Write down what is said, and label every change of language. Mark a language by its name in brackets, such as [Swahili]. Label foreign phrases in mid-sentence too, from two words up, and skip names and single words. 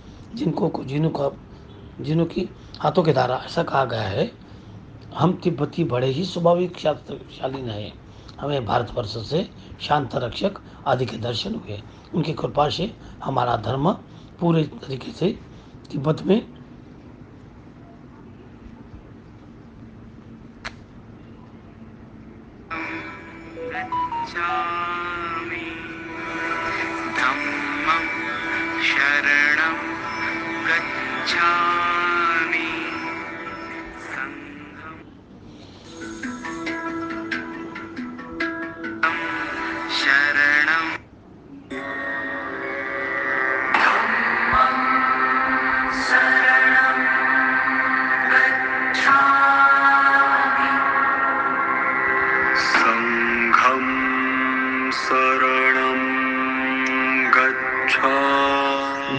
[Hindi] जिन्हों की हाथों के द्वारा ऐसा कहा गया है, हम तिब्बती बड़े ही स्वाभाविक शालीन हैं, हमें भारतवर्ष से शांत रक्षक आदि के दर्शन हुए। उनकी कृपा से हमारा धर्म पूरे तरीके से तिब्बत में [Pali] धम्मं शरणं गच्छामि संघं शरणं धम्मं शरणं गच्छामि संघं शरणं गच्छामि।